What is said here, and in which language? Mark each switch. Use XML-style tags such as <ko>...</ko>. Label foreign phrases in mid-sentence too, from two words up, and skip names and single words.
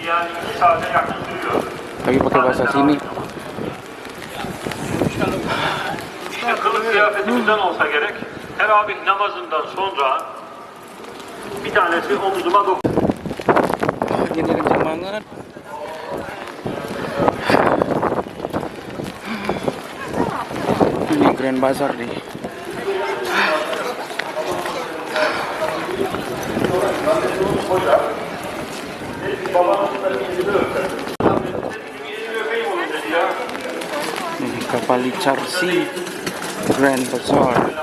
<id>Lagi pakai bahasa sini.</id> <tr>İşte kılık kıyafetimizden olsa gerek. Teravih namazından sonra bir tanesi omuzuma dokundu.</tr> <id>Anginnya kencang banget. Ini Grand Bazaar nih. Kapal Charsi Grand Bazaar.</id>